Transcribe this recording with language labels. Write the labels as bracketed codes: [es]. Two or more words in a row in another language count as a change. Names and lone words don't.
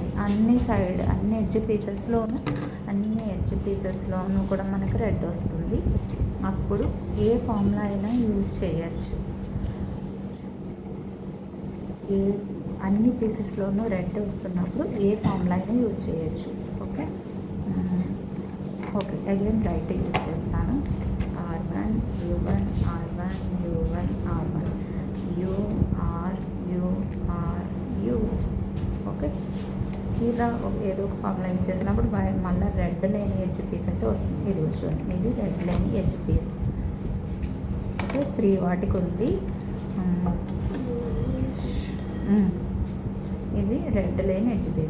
[te] అన్ని [en] edge piecesలోనూ [te] కూడా మనకి రెడ్ వస్తుంది. అప్పుడు ఏ ఫార్ములా అయినా యూజ్ చేయొచ్చు. అన్ని పీసెస్లోనూ రెడ్ వస్తున్నప్పుడు ఏ ఫార్ములా అయినా యూజ్ చేయొచ్చు. [en] okay, again right use [te] చేస్తాను. [en] R1 U1 R1 U1 R1 U R U R U. [te] ఓకే, ఇలా ఏదో ఒక [en] formula use [te] చేసినప్పుడు మళ్ళీ రెడ్ లేని [en] edge piece [te] అయితే వస్తుంది. ఇది చూడండి, ఇది రెడ్ లేని [en] edge piece. Okay, [te] 3 వాటికి ఉంది. ఇది రెడ్ లేని [en] edge piece.